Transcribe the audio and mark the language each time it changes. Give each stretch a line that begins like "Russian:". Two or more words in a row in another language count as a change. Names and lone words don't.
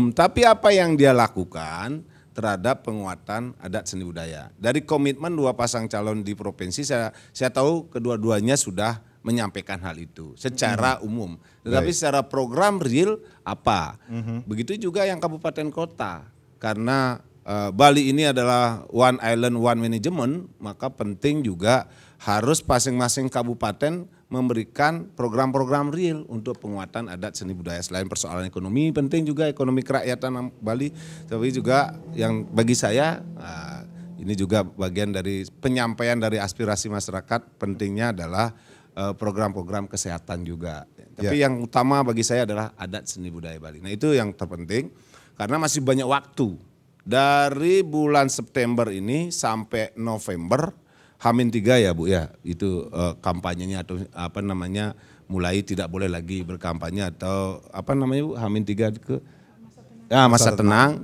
Indonesian: Tapi apa yang dia lakukan terhadap penguatan adat seni budaya. Dari komitmen dua pasang calon di provinsi, saya tahu kedua-duanya sudah menyampaikan hal itu secara umum. Tetapi secara program real apa? Begitu juga yang kabupaten kota. Karena Bali ini adalah
English: one island, one management,
Indonesian: maka penting juga harus masing-masing kabupaten memberikan program-program real untuk penguatan adat seni budaya. Selain persoalan ekonomi, penting juga ekonomi kerakyatan Bali, tapi juga yang bagi saya ini juga bagian dari penyampaian dari aspirasi masyarakat, pentingnya adalah program-program kesehatan juga. Tapi yang utama bagi saya adalah adat seni budaya Bali. Nah itu yang terpenting karena masih banyak waktu. Dari bulan September ini sampai November, H-3 ya Bu ya, itu kampanyenya atau apa namanya mulai tidak boleh lagi berkampanye atau apa namanya Bu, H-3 ke masa tenang.